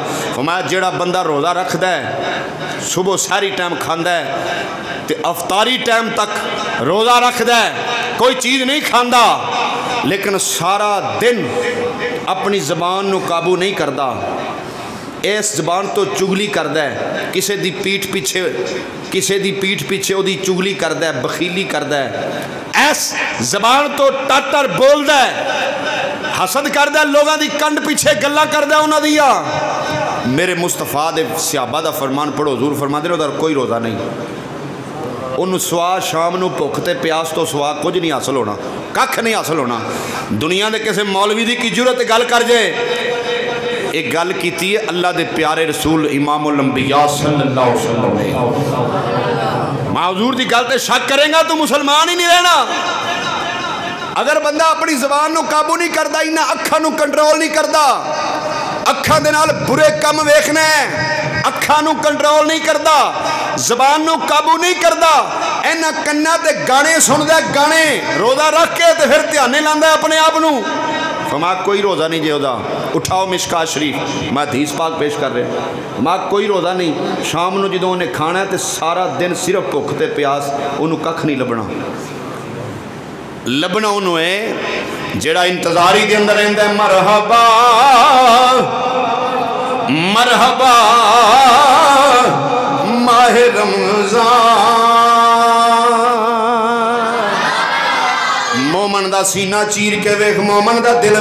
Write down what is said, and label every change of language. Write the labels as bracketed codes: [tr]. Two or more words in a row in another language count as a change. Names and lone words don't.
[pa] فرمایا جیڑا بندہ روزہ رکھدا ہے، صبح ساری ٹائم کھاندا ہے تے افطاری ٹائم تک روزہ رکھدا ہے، کوئی چیز نہیں کھاندا، لیکن سارا دن اپنی زبان نو قابو نہیں کردا، اس زبان تو چگلی کردا ہے، کسے دی پیٹھ پیچھے او دی چگلی کردا ہے، بخیلی کردا ہے، اس زبان تو ٹاٹر بولدا ہے، حسد کردا ہے، لوگاں دی کنڈ پیچھے گلاں کردا ہے انہاں دیاں۔ میرے مصطفیٰ دے صحابہ دا فرمان پڑھو، حضور فرماندے نے ادھر کوئی روزہ نہیں، انہوں سوا شام نو بھوک تے پیاس تو سوا کچھ نہیں حاصل ہونا، ککھ نہیں حاصل ہونا۔ دنیا دے کسے مولوی دی کی ضرورت گل کر جائے، ایک گل کیتی ہے اللہ دے پیارے رسول امام الانبیاء [ar] صلی اللہ علیہ وسلم۔ [pa] میں حضور دی گل تے شک کریں گا تو مسلمان ہی نہیں رہنا۔ اگر بندہ اپنی زبان نو قابو نہیں کردا، انہاں اکھاں نو کنٹرول نہیں کردا، اکھاں دے نال برے کم ویکھنا ہے، اکھاں نو کنٹرول نہیں کردا، زبان نو قابو نہیں کردا، اینا کناں تے گانے سندا گانے، روزہ رکھ کے تے پھر دھیانے لاندا اپنے آپ نو۔ فرمایا کوئی روزہ نہیں جے دا، اٹھاؤ مشکات شریف، میں حدیث پاک پیش کر رہے، ماں کوئی روزہ نہیں، شام نو جدوں انہیں کھانا ہے تے سارا دن صرف بھوک تے پیاس، انہوں ککھ نہیں لبنا انہوں ہے جیڑا انتظاری دے اندر رہندا ہے [ar] مرحبا مرحبا [pa] ماہ رمضان، مومن دا سینہ چیر کے ویکھ، مومن دا دل